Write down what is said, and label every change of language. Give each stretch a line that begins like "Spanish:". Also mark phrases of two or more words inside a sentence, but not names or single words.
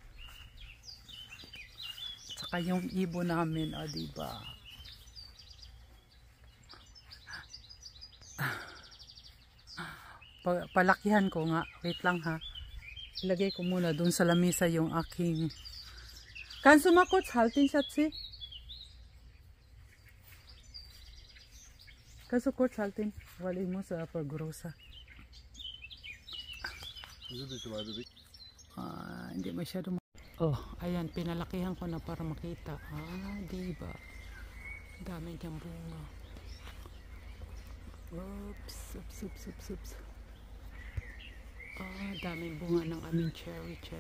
Filipino: Saka yung ibon namin, o diba? Palakihan ko nga. Wait lang ha. Ilagay ko muna dun sa lamesa yung aking...
German: Kannst du mal kurz halten, Schatzi? Kannst du kurz halten? Weil ich muss vergrößern.
Filipino: Hindi masyado. Oh, ayan. Pinalakihan ko na para makita. Diba? Dami niyang bunga. Oops. Daming bunga ng aming cherry.